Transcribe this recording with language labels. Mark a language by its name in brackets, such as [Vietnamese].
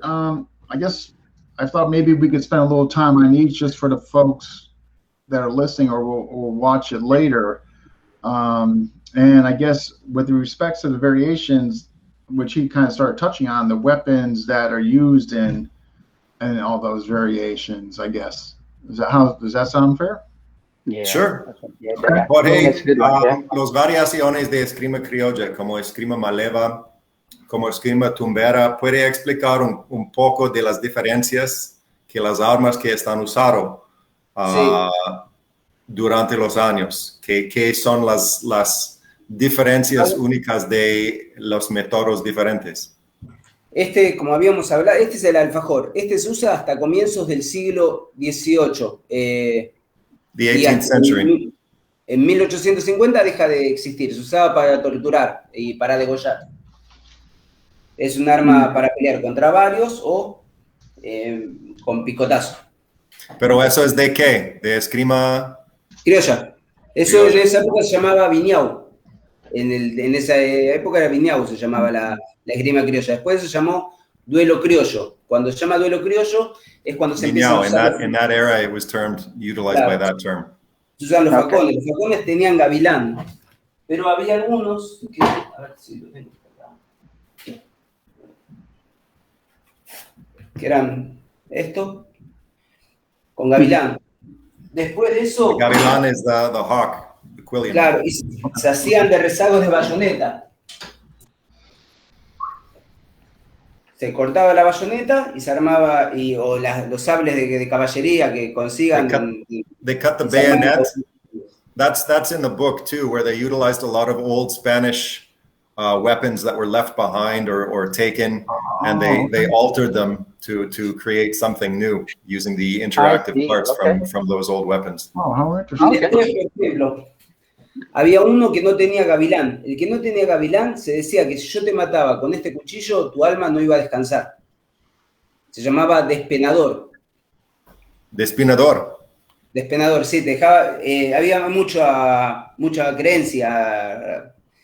[English] I guess I thought maybe we could spend a little time on each just for the folks that are listening or will watch it later. And I guess with respect to the variations, which he kind of started touching on, the weapons that are used in all those variations, I guess. Does that sound fair? Yeah. Sure. [Spanish] Jorge, los variaciones de Esgrima Criolla, como Esgrima Maleva, como Esgrima Tumbera, ¿puede explicar un poco de las diferencias que las armas que están usando durante los años? ¿Qué son las diferencias únicas de los métodos diferentes? Como habíamos hablado, este es el alfajor. Este se usa hasta comienzos del siglo XVIII. [English] The 18th century. [Spanish] En 1850 deja de existir. Se usaba para torturar y para degollar. Es un arma para pelear contra varios o con picotazo. ¿Pero eso es de qué? ¿De esgrima? Criolla. Eso en esa época se llamaba viñau. En esa época era viñau, se llamaba la esgrima criolla. Después se llamó duelo criollo. Cuando se llama duelo criollo es cuando se empieza a usar. [English] In that era it was utilized by that term. [Spanish] Se usaban los facones. Los facones tenían gavilán. Pero había algunos que... A ver si lo tengo acá. Que eran esto, con gavilán. Después de eso... Gavilán es [English] the hawk, the quillian. [Spanish] Claro, y se hacían de rezagos de bayoneta. Se cortaba la bayoneta y se armaba, o los sables de caballería que consigan... [English] They cut the bayonet. That's in the book too, where they utilized a lot of old Spanish weapons that were left behind or taken, and they altered them to create something new using the interactive parts from those old weapons. Oh, how interesting. [Spanish] Por ejemplo, había uno que no tenía gavilán. El que no tenía gavilán se decía que si yo te mataba con este cuchillo, tu alma no iba a descansar. Se llamaba despenador. Despenador. Despenador, sí, te dejaba, había mucha creencia.